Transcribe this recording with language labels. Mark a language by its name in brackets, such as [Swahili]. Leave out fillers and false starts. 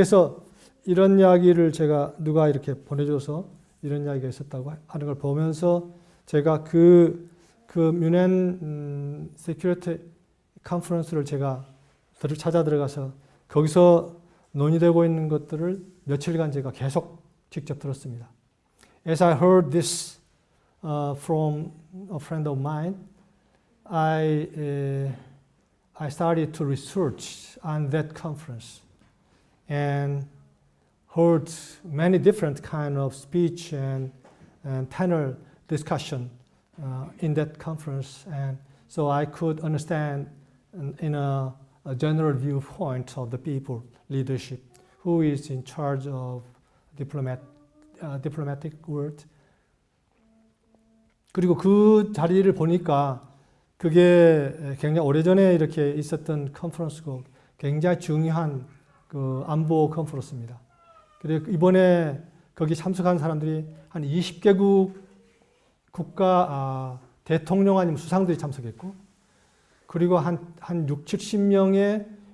[Korean] 그래서 이런 이야기를 제가 누가 이렇게 보내줘서 이런 이야기가 있었다고 하는 걸 보면서 제가 그 뮌헨 세큐리티 컨퍼런스를 제가 찾아 들어가서 거기서 논의되고 있는 것들을 며칠간 제가 계속 직접 들었습니다. [English] As I heard this from a friend of mine, I started to research on that conference and heard many different kind of speech and panel discussion in that conference, and so I could understand in a general viewpoint of the people leadership who is in charge of diplomatic world. [Korean] 그리고 그 자리를 보니까 그게 굉장히 오래전에 이렇게 있었던 컨퍼런스고 굉장히 중요한 그 안보 컨퍼런스입니다. 그리고 이번에 거기 참석한 사람들이 한 20개국 국가 대통령 아니면 수상들이 참석했고 그리고 한 60, 70명의